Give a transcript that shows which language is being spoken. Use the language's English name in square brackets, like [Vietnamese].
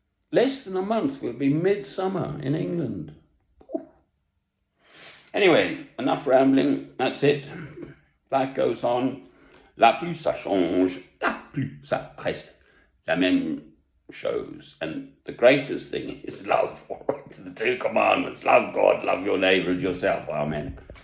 [English] Less than a month, we'll be midsummer in England. Anyway, enough rambling, that's it. Life goes on. [French] La plus ça change, la plus ça reste. La même chose. [English] And the greatest thing is love. The two commandments. Love God, love your neighbour as yourself. Amen.